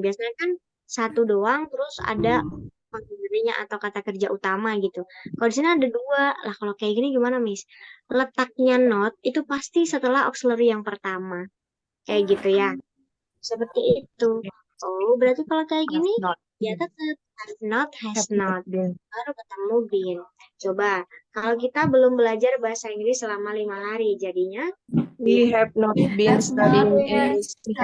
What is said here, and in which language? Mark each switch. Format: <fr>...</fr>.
<id>Biasanya kan satu doang, terus ada auxiliary-nya atau kata kerja utama gitu. Kalau di sini ada dua, lah kalau kayak gini gimana, Miss? Letaknya not itu pasti setelah auxiliary yang pertama. Kayak gitu ya. Seperti itu. Oh, berarti kalau kayak gini, ya tetap have not, has not. Baru ketemu been. Coba, kalau kita belum belajar bahasa Inggris selama 5 hari, jadinya</id> <en>We have not been studying English.</en>